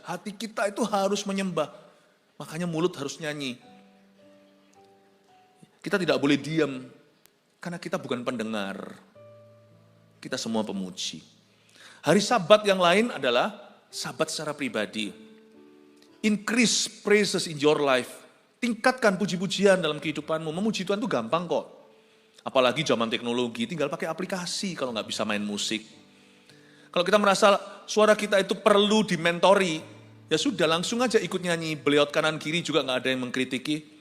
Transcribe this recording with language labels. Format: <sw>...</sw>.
<id>Hati kita itu harus menyembah. Makanya mulut harus nyanyi. Kita tidak boleh diam, karena kita bukan pendengar. Kita semua pemuji. Hari Sabat yang lain adalah Sabat secara pribadi.</id> <en>Increase praises in your life.</en> <id>Tingkatkan puji-pujian dalam kehidupanmu. Memuji Tuhan itu gampang kok. Apalagi zaman teknologi, tinggal pakai aplikasi kalau nggak bisa main musik. Kalau kita merasa suara kita itu perlu dimentori, ya sudah langsung aja ikut nyanyi. Beliau kanan kiri juga nggak ada yang mengkritiki.</id>